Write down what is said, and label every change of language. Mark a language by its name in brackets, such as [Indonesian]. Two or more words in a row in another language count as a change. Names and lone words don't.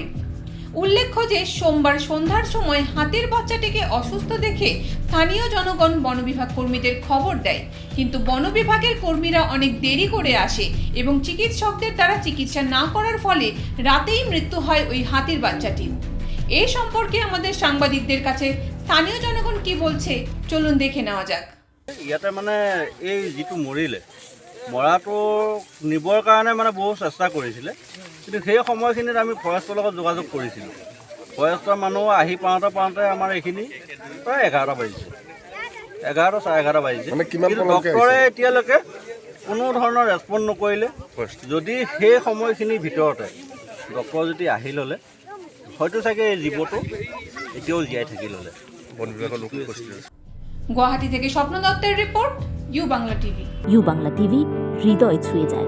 [Bangla] উল্লেখ্য যে সোমবার সন্ধ্যার সময় হাতির বাচ্চাটিকে অসুস্থ দেখে স্থানীয় জনগণ বন বিভাগ কর্মীদের খবর দেয়, কিন্তু বন বিভাগের কর্মীরা অনেক দেরি করে আসে এবং চিকিৎসকদের দ্বারা চিকিৎসা না করার ফলে রাতেই মৃত্যু হয় ওই হাতির বাচ্চাটির। এই সম্পর্কে আমাদের সাংবাদিকদের কাছে স্থানীয় জনগণ কি বলছে চলুন দেখে নেওয়া যাক। [Assamese] ইয়াতে মানে এই যিটো মৰিলে মৰাটো নিবৰ কাৰণে মানে বহু চেষ্টা কৰিছিলে, কিন্তু সেই সময়খিনিত আমি ফৰেষ্টৰ লগত যোগাযোগ কৰিছিলোঁ। ফৰেষ্টৰ মানুহ আহি পাওঁতে আমাৰ এইখিনি প্ৰায় 11টা বাজিছে, 11 চাৰে 11 বাজিছে। কিন্তু ডক্টৰে এতিয়ালৈকে কোনো ধৰণৰ ৰেছপণ্ড নকৰিলে। যদি সেই সময়খিনিৰ ভিতৰতে ডক্টৰ যদি আহি ল'লে হয়তো চাগে এই জীৱটো এতিয়াও জীয়াই থাকি ল'লে। বন বিভাগৰ লোকে কৈছিল। [Bangla] গুৱাহাটী থেকে স্বপ্ন দত্তের রিপোর্ট, ইউ বাংলা টিভি। ইউ বাংলা টিভি হৃদয় ছুঁয়ে যায়।